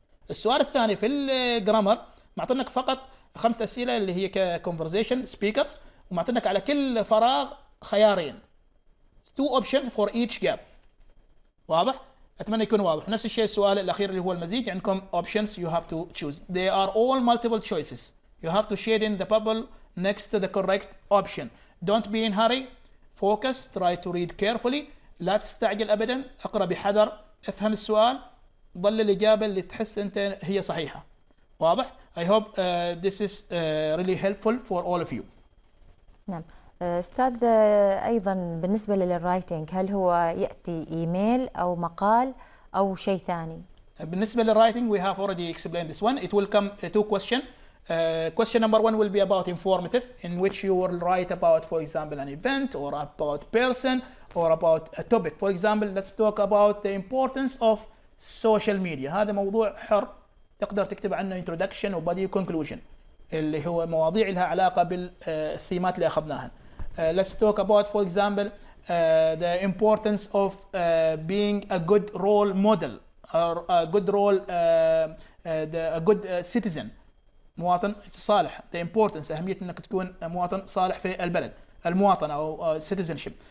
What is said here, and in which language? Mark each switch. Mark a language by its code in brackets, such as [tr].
[ar] السؤال الثاني في الجرامر معطينك فقط 5 أسئلة اللي هي كconversation speakers، ومعطينك على كل فراغ خيارين [en] 2 options for each gap. [ar] واضح؟ أتمنى يكون واضح. نفس الشيء السؤال الأخير اللي هو المزيج، عندكم [en] options you have to choose. They are all multiple choices. You have to shade in the bubble next to the correct option. Don't be in hurry. Focus. Try to read carefully. [ar] لا تستعجل أبدا. اقرأ بحذر. افهم السؤال. ضل الإجابة اللي تحس أنت هي صحيحة. [en] واضح؟ I hope this is really helpful for all of you. [ar] نعم. أستاذ أيضا بالنسبة للرايتنج، هل هو يأتي إيميل أو مقال أو شيء ثاني؟ بالنسبة للرايتنج [en] we have already explained this one. It will come 2 questions. Question number 1 will be about informative, in which you will write about, for example, an event or about person or about a topic. For example, let's talk about the importance of social media. [ar] هذا موضوع حر تقدر تكتب عنه [en] introduction و body conclusion [ar] اللي هو مواضيع لها علاقة بالثيمات اللي أخذناها. [en] Let's talk about, for example, the importance of being a good role model or a good a good citizen. [ar] مواطن صالح. [en] The importance [ar] أهمية أنك تكون مواطن صالح في البلد. المواطنة أو citizenship.